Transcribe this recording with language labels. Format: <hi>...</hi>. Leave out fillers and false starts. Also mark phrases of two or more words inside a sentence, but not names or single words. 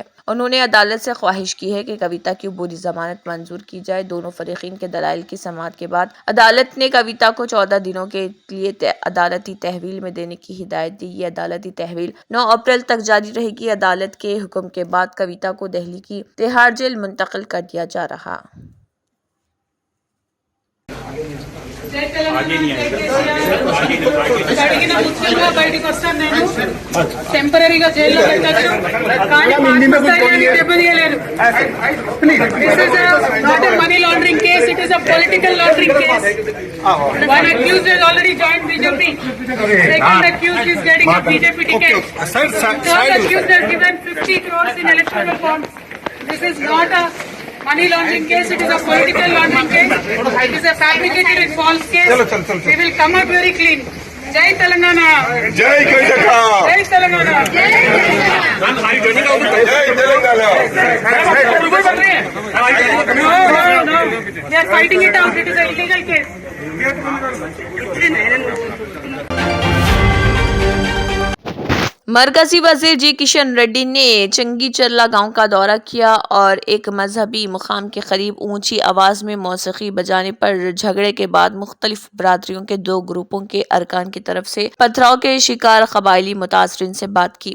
<ur>انہوں نے عدالت سے خواہش کی ہے کہ کویتا کی عبوری ضمانت منظور کی جائے۔ دونوں فریقین کے دلائل کی سماعت کے بعد عدالت نے کویتا کو 14 دنوں کے لیے عدالتی تحویل میں دینے کی ہدایت دی۔ یہ عدالتی تحویل 9 اپریل تک جاری رہے گی۔ عدالت کے حکم کے بعد کویتا کو دہلی کی تہاڑ جیل منتقل کر دیا جا رہا۔</ur> <te>బయటికి వస్తాను నేను టెంపరీగా జైల్లో పెట్టచ్చు కానీ</te> <en>This is not a money laundering case, it is a political laundering case. One accused has already joined BJP. Second accused is getting a BJP ticket. Third accused has given 50 crores in electoral bonds. This is not a money laundering case, it is a political laundering case. It is a fabricated and false case. We will come out very clean. Jai Telangana. Jai Karnataka. Jai Telangana. Jai Telangana. No. We are fighting it out. It is an illegal case.</en> <ur>مرکزی وزیر جی کشن ریڈی نے چنگی چرلا گاؤں کا دورہ کیا اور ایک مذہبی مقام کے قریب اونچی آواز میں موسیقی بجانے پر جھگڑے کے بعد مختلف برادریوں کے 2 گروپوں کے ارکان کی طرف سے پتھراؤ کے شکار قبائلی متاثرین سے بات کی۔</ur>